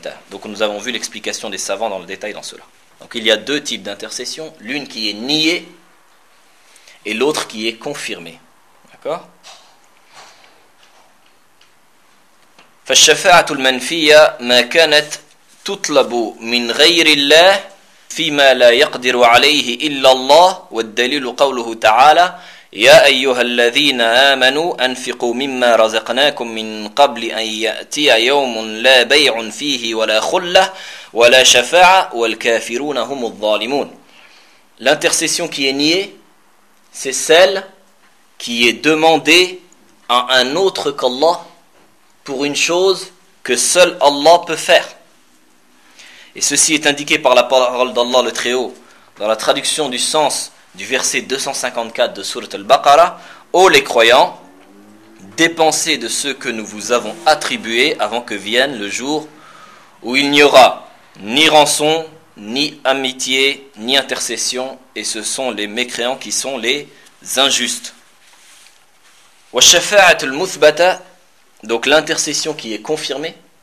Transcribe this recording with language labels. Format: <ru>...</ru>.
<fr>Donc nous avons vu l'explication des savants dans le détail dans cela. Donc il y a deux types d'intercession, l'une qui est niée et l'autre qui est confirmée. D'accord ?</fr> <ar>فالشفاعه المنفيه ما كانت تطلب من غير الله فيما لا يقدر عليه الا الله والدليل قوله تعالى يا أيها الذين آمنوا أنفقوا مما رزقناكم من قبل أن يأتي يوم لا بيع فيه ولا خلة ولا شفاعة والكافرون هم الظالمون.</ar> <fr>L'intercession qui est niée, c'est celle qui est demandée à un autre qu'Allah pour une chose que seul Allah peut faire. Et ceci est indiqué par la parole d'Allah le Très-Haut, dans la traduction du sens du verset 254 de Sourate Al-Baqarah, « Ô les croyants, dépensez de ce que nous vous avons attribué avant que vienne le jour où il n'y aura ni rançon, ni amitié, ni intercession, et ce sont les mécréants qui sont les injustes. »</fr> <ar>والشفاعه المثبته</ar> <fr>donc l'intercession qui est confirmée</fr>